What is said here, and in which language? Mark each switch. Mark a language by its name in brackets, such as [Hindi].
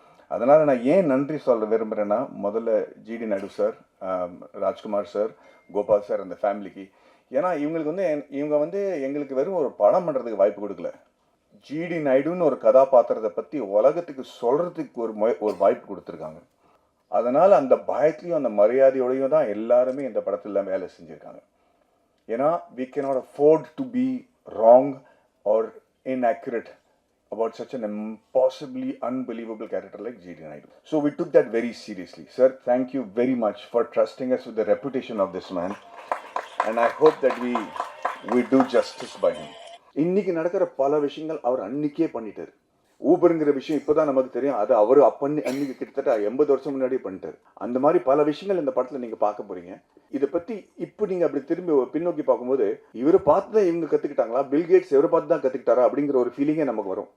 [Tamil] அதனால் நான் ஏன் நன்றி சொல்ல விரும்புகிறேன்னா, முதல்ல GT Naidu sir, Rajkumar sir, Gopal sir, அந்த ஃபேமிலிக்கு. ஏன்னா இவங்க வந்து எங்களுக்கு வெறும் ஒரு படம் பண்ணுறதுக்கு வாய்ப்பு கொடுக்கல, ஜிடி நாயுடுன்னு ஒரு கதாபாத்திரத்தை பற்றி உலகத்துக்கு சொல்கிறதுக்கு ஒரு வாய்ப்பு கொடுத்துருக்காங்க. அதனால் அந்த பயத்துலையும் அந்த மரியாதையோடையும் தான் எல்லாருமே இந்த படத்தில் வேலை செஞ்சுருக்காங்க. ஏன்னா [English] we cannot afford to be wrong or inaccurate about such an impossibly unbelievable character like G.D. Naidu. So we took that very seriously. Sir, thank you very much for trusting us with the reputation of this man. And I hope that we do justice by him. [Tamil] இன்னைக்கு நடக்கிற பல விஷயங்கள் அவர் அன்னைக்கே பண்ணிட்டார். ஊபருங்கிற விஷயம் இப்போ தான் நமக்கு தெரியும், அது அவர் அன்னைக்கு கிட்டத்தட்ட 80 வருஷம் முன்னாடியே பண்ணிட்டார். அந்த மாதிரி பல விஷயங்கள் இந்த படத்தில் நீங்கள் பார்க்க போகிறீங்க. இதை பற்றி இப்போ நீங்கள் அப்படி திரும்பி பின்னோக்கி பார்க்கும்போது இவரை பார்த்து தான் இவங்க கற்றுக்கிட்டாங்களா, பில்கேட்ஸ் இவரை பார்த்து தான் கற்றுக்கிட்டாரா அப்படிங்கிற ஒரு ஃபீலிங்கே நமக்கு வரும்.